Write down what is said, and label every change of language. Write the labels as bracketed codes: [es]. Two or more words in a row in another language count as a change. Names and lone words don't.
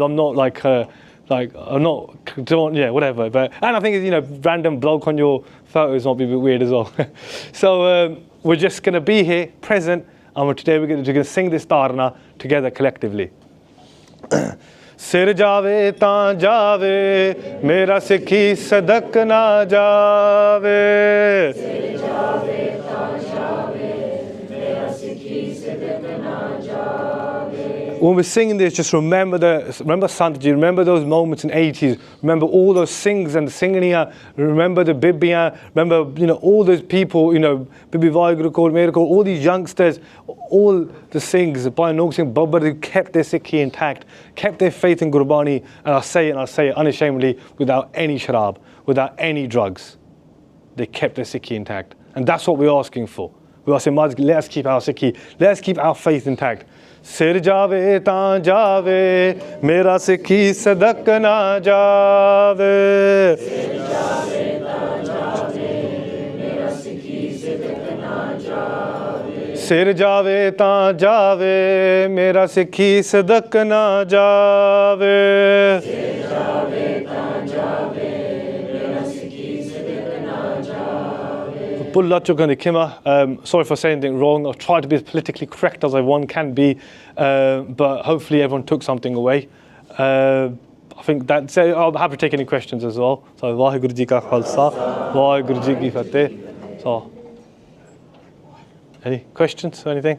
[en] I'm not I'm not, whatever. But, and I think, random bloke on your photos might be a bit weird as well. So we're just going to be here, present, and today we're going to sing this dharana together collectively. [pa] ਸਿਰ ਜਾਵੇ ਤਾਂ ਜਾਵੇ, ਮੇਰਾ ਸਿੱਖੀ ਸਿਦਕ ਨਾ ਜਾਵੇ. ਸਿਰ ਜਾਵੇ ਤਾਂ ਜਾਵੇ, ਮੇਰਾ ਸਿੱਖੀ ਸਿਦਕ ਨਾ ਜਾਵੇ. [en] When we're singing this, just remember Sant ji, remember those moments in 80s, remember all those Singhs and the Singhniya, remember the Bibiyan, remember all those people, Bibi Vaheguru called, Mere called, all these youngsters, all the Singhs, Bhai Nog Singh Babbar, who kept their Sikhi intact, kept their faith in Gurbani, and I'll say it unashamedly, without any sharab, without any drugs. They kept their Sikhi intact. And that's what we're asking for. We're asking, let us keep our Sikhi, let us keep our faith intact. [pa] ਸਿਰ ਜਾਵੇ ਤਾਂ ਜਾਵੇ, ਮੇਰਾ ਸਿੱਖੀ ਸਿਦਕ ਨਾ ਜਾਵੇ. ਸਿਰ ਜਾਵੇ ਤਾਂ ਜਾਵੇ, ਮੇਰਾ ਸਿੱਖੀ ਸਿਦਕ ਨਾ ਜਾਵੇ. ਸਿਰ ਜਾਵੇ ਤਾਂ ਜਾਵੇ, ਮੇਰਾ ਸਿੱਖੀ ਸਿਦਕ ਨਾ ਜਾਵੇ. ਸਿਰ ਜਾਵੇ ਤਾਂ ਜਾਵੇ, ਮੇਰਾ ਸਿੱਖੀ ਸਿਦਕ ਨਾ ਜਾਵੇ. [en] Sorry for saying anything wrong. I've tried to be as politically correct as one can be, but hopefully everyone took something away. I think that's it. I'm happy to take any questions as well. So, [pa] ਵਾਹਿਗੁਰੂ ਜੀ ਕਾ ਖ਼ਾਲਸਾ, ਵਾਹਿਗੁਰੂ ਜੀ ਕੀ ਫ਼ਤਿਹ. [en] So, any questions or anything?